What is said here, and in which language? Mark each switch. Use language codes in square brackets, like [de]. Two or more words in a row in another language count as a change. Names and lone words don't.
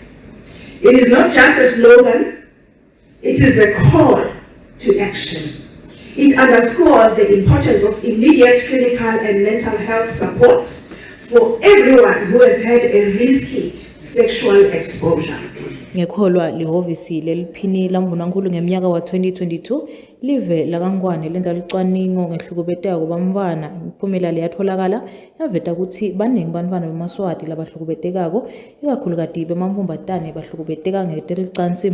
[en] It is not just a slogan, it is a call to action. It underscores the importance of immediate clinical and mental health support for everyone who has had a risky sexual exposure. [ss] Ngekholwa lihhovisi leliphini landvunankhulu ngemnyaka wa 2022 live lakangwane lenta licwaningo ngehlukubeteka kwabamfana. Imiphumela leyatfolakala yaveta kutsi baningi bantfwana bemaswati labahlukubetekako ikakhulukati bemantfombatane bahlukubeteka ngetelicansi.